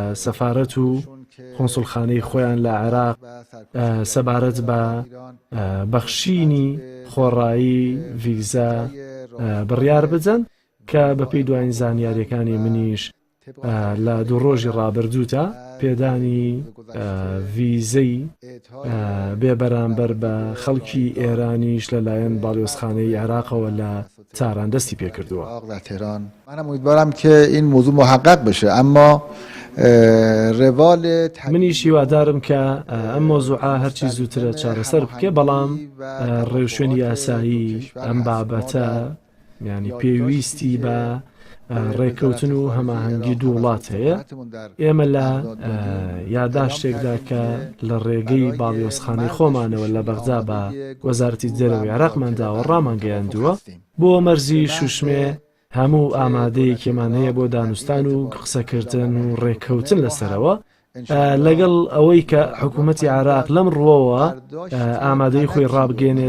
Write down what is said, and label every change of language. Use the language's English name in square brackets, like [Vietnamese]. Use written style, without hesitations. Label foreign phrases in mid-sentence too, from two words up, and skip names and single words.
[Central Kurdish] سەفارەت و قۆنسوڵخانەی خۆیان لە عێراق سەبارەت بە بەخشینی خۆڕایی ڤیزا بڕیار بدەن کە بەپێی دوایین زانیاریەکانی منیش لە دوو ڕۆژی ڕابردووتە پێدانی ڤیزەی بێ بەرامبەر بە خەڵکی ئێرانیش لەلایەن باڵیۆزخانەی عێراقەوە لە تاران دەستی پێکردووە. [Persian] منم امیدوارم که این موضوع محقق بشه، اما [Central Kurdish] منیش هیوادارم کە ئەم مۆزوعە هەرچی زووترە چارەسەر بکە، بەڵام ڕێوشێنی یاسایی ئەم بابەتە ینی پێویستی بە ڕێکەوتن و هەماهەنگی دوو وڵات هەیە. ئێمە لە یاداشتێکدا کە لە ڕێگەی باڵیۆزخانەی خۆمانەوە لە بەغدا بە وەزارەتی دەرەوەی عێراقمانداوە ڕامانگەیاندووە بۆ مەرزی شوشمێ هەموو ئامادەیەکێمان هەیە بۆ دانوستان و قسەکردن و ڕێککەوتن لەسەرەوە، لەگەڵ ئەوەی کە حکوومەتی عێراق لەم ڕووەوە ئامادەی خۆی ڕابگەێنێت.